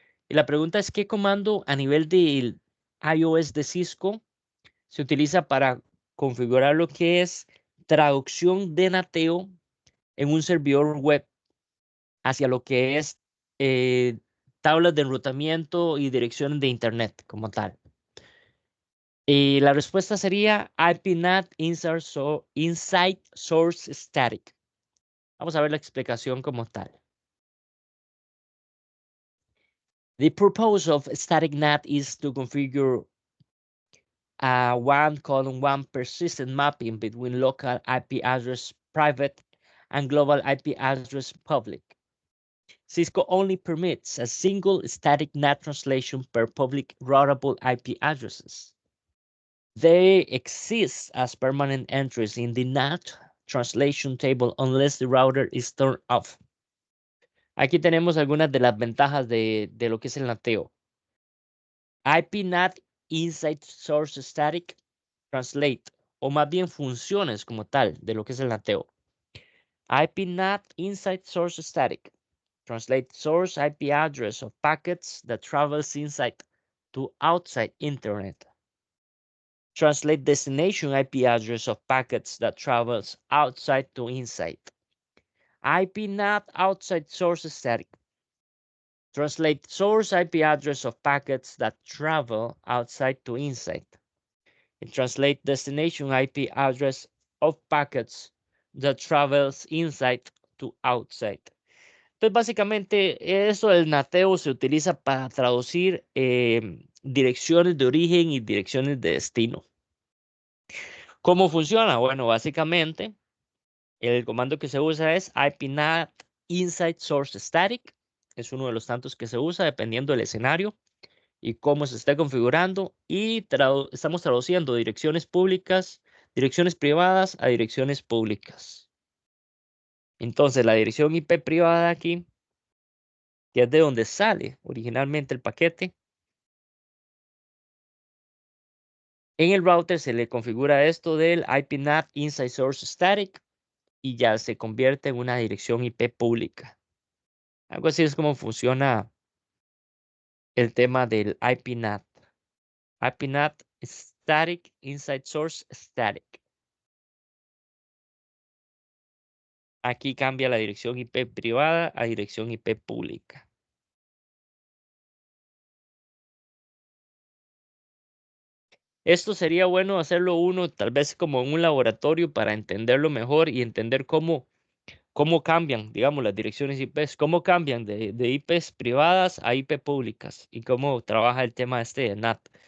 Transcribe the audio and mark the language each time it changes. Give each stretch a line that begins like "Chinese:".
Spanish: Y la pregunta es, ¿qué comando a nivel del iOS de Cisco se utiliza para configurar lo que es traducción de nateo en un servidor web hacia lo que es eh, tablas de enrutamiento y direcciones de Internet como tal? Y la respuesta sería IPNAT Inside Source Static. Vamos a ver la explicación como tal.
English: The purpose of static NAT is to configure a 1:1 persistent mapping between local IP address private and global IP address public. Cisco only permits a single static NAT translation per public routable IP addresses. They exist as permanent entries in the NAT translation table unless the router is turned off.
Spanish: Aquí tenemos algunas de las ventajas de lo que es el nateo. IPNAT Inside Source Static Translate, o más bien funciones como tal de lo que es el nateo.
English: IPNAT Inside Source Static Translate source IP address of packets that travels inside to outside Internet. Translate destination IP address of packets that travels outside to inside. IPNAT Outside Source Static. Translate source IP address of packets that travel outside to inside. And translate destination IP address of packets that travels inside to outside.
Spanish: Entonces, básicamente, eso del nateo se utiliza para traducir direcciones de origen y direcciones de destino. ¿Cómo funciona? Bueno, básicamente, el comando que se usa es IPNAT Inside Source Static. Es uno de los tantos que se usa dependiendo del escenario y cómo se esté configurando. Y estamos traduciendo direcciones públicas, direcciones privadas a direcciones públicas. Entonces, la dirección IP privada aquí, que es de donde sale originalmente el paquete, en el router se le configura esto del IPNAT Inside Source Static y ya se convierte en una dirección IP pública. Algo así es como funciona el tema del IPNAT. IPNAT Static Inside Source Static. Aquí cambia la dirección IP privada a dirección IP pública. Esto sería bueno hacerlo uno tal vez como en un laboratorio para entenderlo mejor y entender cómo cambian, digamos, las direcciones IPs, cómo cambian de IPs privadas a IP públicas y cómo trabaja el tema este de NAT.